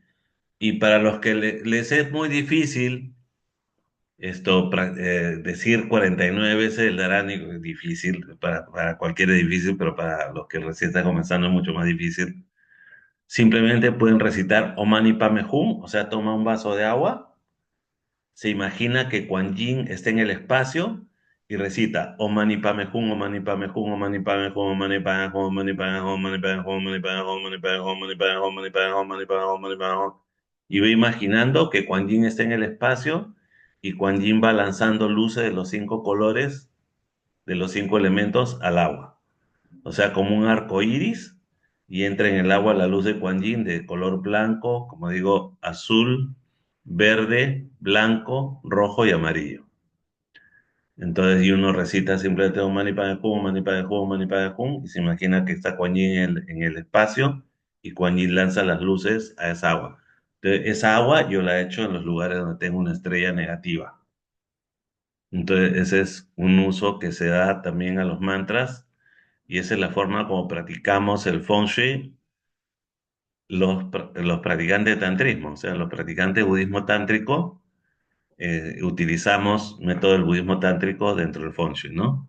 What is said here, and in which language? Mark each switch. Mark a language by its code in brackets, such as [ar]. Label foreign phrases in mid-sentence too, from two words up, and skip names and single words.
[es] Y para los que les es muy difícil decir 49 veces el Dharani, es difícil, para cualquiera es difícil, pero para los que recién están comenzando es mucho más difícil. Simplemente pueden recitar [sa] Om Mani Padme Hum, [es] o sea, toma un vaso de agua, se imagina que Quan Yin está en el espacio y recita [sa] Om Mani Padme Hum, Om Mani Padme Hum, Om Mani Padme Hum, Om Mani Padme Hum, Om Mani Padme Hum, Om Mani Padme Hum, Om Mani Padme Hum, Om Mani Padme Hum, Om Mani Padme Hum, Om Mani Padme Hum, Om Mani Padme Hum, Om Mani Padme Hum. [es] Y va imaginando que Kuan Yin está en el espacio y Kuan Yin va lanzando luces de los 5 colores, de los 5 elementos al agua. O sea, como un arco iris, y entra en el agua la luz de Kuan Yin de color blanco, como digo, azul, verde, blanco, rojo y amarillo. Entonces, y uno recita simplemente un [sa] mani padme hum, mani padme hum, mani padme hum, [es] y se imagina que está Kuan Yin en el espacio, y Kuan Yin lanza las luces a esa agua. Entonces, esa agua yo la he hecho en los lugares donde tengo una estrella negativa. Entonces, ese es un uso que se da también a los mantras, y esa es la forma como practicamos el Feng Shui los practicantes de tantrismo, o sea, los practicantes de budismo tántrico, utilizamos método del budismo tántrico dentro del Feng Shui, ¿no?